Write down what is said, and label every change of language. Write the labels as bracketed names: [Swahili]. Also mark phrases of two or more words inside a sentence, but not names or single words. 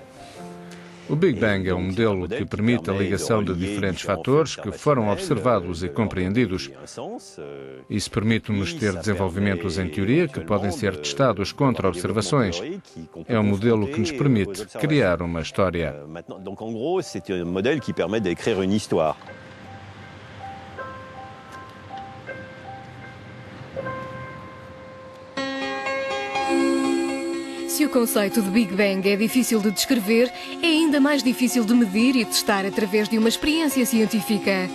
[Portuguese] O Big Bang é um modelo que permite a ligação de diferentes fatores que foram observados e compreendidos. Isso permite-nos ter desenvolvimentos em teoria que podem ser testados contra observações. É um modelo que nos permite criar uma história. [French] Donc, en gros, c'est un modèle qui permet d'écrire une histoire. [Portuguese] Se o conceito de Big Bang é difícil de descrever, é ainda mais difícil de medir e testar através de uma experiência científica.